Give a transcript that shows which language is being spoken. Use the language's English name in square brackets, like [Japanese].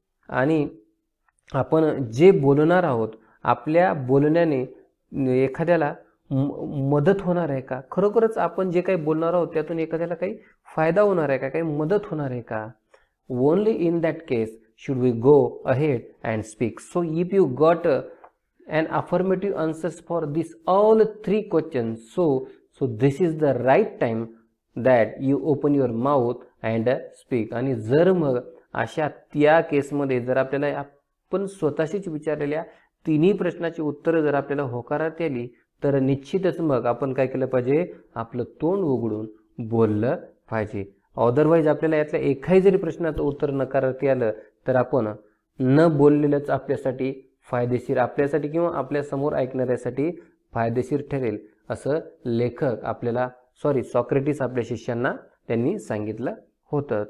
[Marathi] आणि आपण जे बोलणार आहोत, आपल्या बोलण्याने एखाद्याला मदत होणार आहे का. खरोखरच आपण जे काही बोलणार आहोत त्यातून एखाद्याला काही फायदा होणार आहे का, काही मदत होणार आहे का. [English] Only in that case should we go ahead and speak. So if you got an affirmative answers for this all three questions, so this is the right time that you open your mouth and speak. [Marathi] आणि जर मग अशा त्या केसमध्ये जर आपल्याला आपण स्वतःशीच विचारलेल्या तिन्ही प्रश्नाची उत्तरं जर आपल्याला होकारात आली तर निश्चितच मग आपण काय केलं पाहिजे, आपलं तोंड उघडून बोललं पाहिजे. अदरवाईज आपल्याला यातल्या एकाही जरी प्रश्नाचं उत्तर नकारार्थी आलं तर आपण न बोललेलंच आपल्यासाठी फायदेशीर, आपल्यासाठी किंवा आपल्या समोर ऐकणाऱ्यासाठी फायदेशीर ठरेल असं लेखक आपल्याला सॉक्रेटिस आपल्या शिष्यांना त्यांनी सांगितलं होतं.